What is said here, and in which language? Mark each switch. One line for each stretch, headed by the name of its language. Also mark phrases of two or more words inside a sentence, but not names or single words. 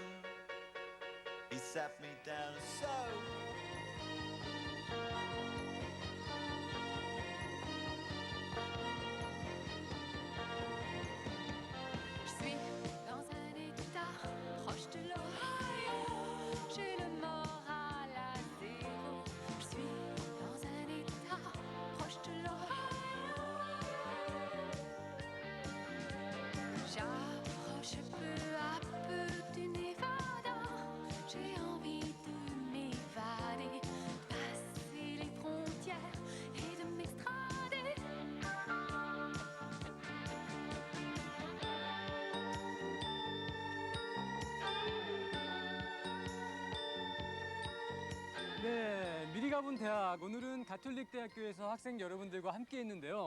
English: He sat me down and so
French: je suis dans un état proche de l'Ohio. J'ai le moral à zéro. Je suis dans un état proche de l'Ohio. J'approche peu à peu du Nevada. J'ai envie de m'évader, passer les frontières et de m'extrader.
Korean: 네, 미리 가본 대학. 오늘은 가톨릭 대학교에서 학생 여러분들과 함께 했는데요.